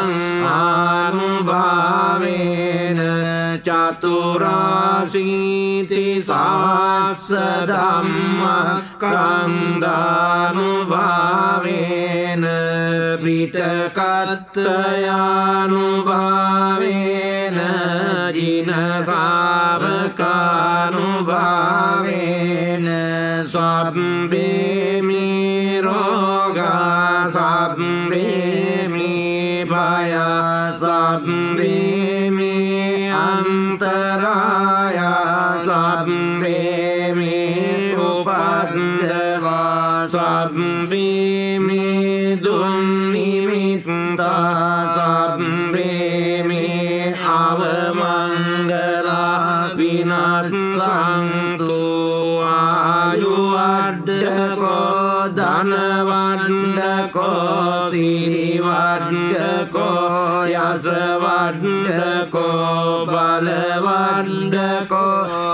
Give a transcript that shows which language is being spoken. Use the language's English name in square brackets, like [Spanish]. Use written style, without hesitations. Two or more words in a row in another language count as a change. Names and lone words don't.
[Pali] ආනුභාවේන චතුරාසීති සාස්ස ධම්මස්කන්ධානුභාවේන පිටකත්තයානුභාවේන ජින ශාවකානුභාවේන සබ්බේ මේ රෝගා සබ්බේ මේ භය සබ්බේ මේ අන්තරාය සබ්බේ මේ උපද්දවා සබ්බේ මේ දුන්නිමිත්තා සබ්බේ මේ අවමංගලා විනස්සන්තු ආයුවඩ්ඩකෝ ධනවඩ්ඩකෝ සිරිවඩ්ඩකෝ යසවඩ්ඩකෝ බලවඩ්ඩකෝ